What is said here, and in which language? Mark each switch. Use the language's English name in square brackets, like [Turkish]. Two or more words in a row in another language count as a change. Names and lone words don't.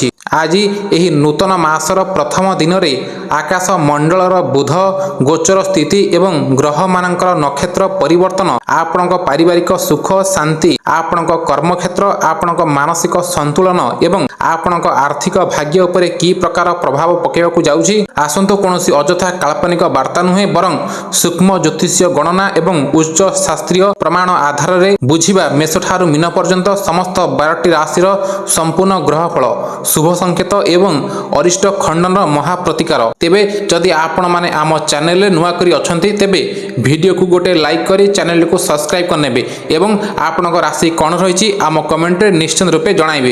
[Odia] ଆଜି ଏହି ନୂତନ ମାସର ପ୍ରଥମ ଦିନ ରେ ଆକାଶ ମଣ୍ଡଳର ବୁଧ ଗୋଚର ସ୍ଥିତି ଏବଂ ଗ୍ରହ ମାନଙ୍କର ନକ୍ଷତ୍ର ପରିବର୍ତ୍ତନ ଆପଣଙ୍କ ପାରିବାରିକ ସୁଖ ଶାନ୍ତି, ଆପଣଙ୍କ କର୍ମକ୍ଷେତ୍ର, ଆପଣଙ୍କ ମାନସିକ ସନ୍ତୁଳନ ଏବଂ ଆପଣଙ୍କ ଆର୍ଥିକ ଭାଗ୍ୟ ଉପରେ କି ପ୍ରକାର ପ୍ରଭାବ ପକାଇବାକୁ ଯାଉଛି। ଆସନ୍ତୁ କୌଣସି ଅଯଥା କାଳ୍ପନିକ ବାର୍ତ୍ତା ନୁହେଁ, ବରଂ ସୂକ୍ଷ୍ମ ଜ୍ୟୋତିଷୀୟ ଗଣନା ଏବଂ ଉଚ୍ଚ ଶାସ୍ତ୍ରୀୟ ପ୍ରମାଣ ଆଧାର ରେ ବୁଝିବା ମେଷ ଠାରୁ ମୀନ ପର୍ଯ୍ୟନ୍ତ ସମସ୍ତ 12ଟି ରାଶିର ସମ୍ପୂର୍ଣ୍ଣ ଗ୍ରହଫଳ, ଶୁଭ ସଙ୍କେତ ଏବଂ ଅରିଷ୍ଟ ଖଣ୍ଡନ ମହାପ୍ରତିକାର। ତେବେ ଯଦି ଆପଣ ମାନେ ଆମ ଚ୍ୟାନେଲ ରେ ନୂଆ କରି ଅଛନ୍ତି ତେବେ ଭିଡିଓ କୁ ଗୋଟେ ଲାଇକ କରି ଚ୍ୟାନେଲ କୁ ସବସ୍କ୍ରାଇବ କରିନେବେ ଏବଂ ଆପଣଙ୍କ ରାଶି କେଉଁ ରହିଛି ଆମ କମେଣ୍ଟ ରେ ନିଶ୍ଚିତ ରୂପେ ଜଣାଇବେ।